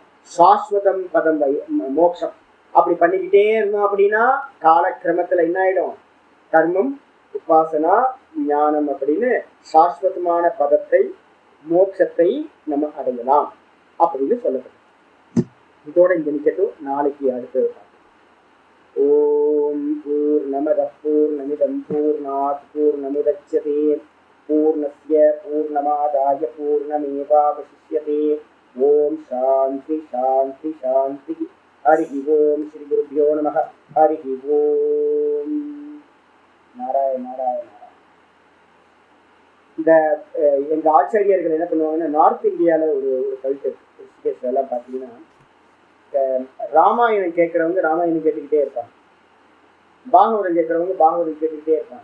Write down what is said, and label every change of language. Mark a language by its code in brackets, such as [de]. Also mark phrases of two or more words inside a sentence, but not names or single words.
[ta] சாஸ்வதம் பதம் மோட்சம் அப்படி பண்ணிக்கிட்டே இருந்தோம் அப்படின்னா காலக்கிரமத்துல என்ன ஆயிடும், கர்மம் உபாசனா ஞானம் அப்படின்னு சாஸ்வதமான பதத்தை மோட்சத்தை நம்ம அடையலாம் அப்படின்னு சொல்லப்படும். இதோட இங்க நிக்கட்டும், நாளைக்கு அடுத்தது. [sa] ॐ पूर्णमदः पूर्णमिदं पूर्णात् पूर्णमुदच्यते पूर्णस्य पूर्णमादाय पूर्णमेवावशिष्यते. ॐ शान्ति शान्ति शान्ति. हरि ॐ। श्री गुरुभ्यो नमः. हरि ॐ. नारायण नारायण. [ta] இந்த எங்க ஆச்சாரியர்கள் என்ன பண்ணுவாங்கன்னா, நார்த் இந்தியாவில் ஒரு கல்ச்சர் எல்லாம் பார்த்தீங்கன்னா, ராமாயணம் கேட்கறவங்க ராமாயணம் கேட்டுக்கிட்டே இருப்பாங்க, பாகவதம் கேட்கறவங்க பாகவதம் கேட்டுக்கிட்டே இருப்பாங்க.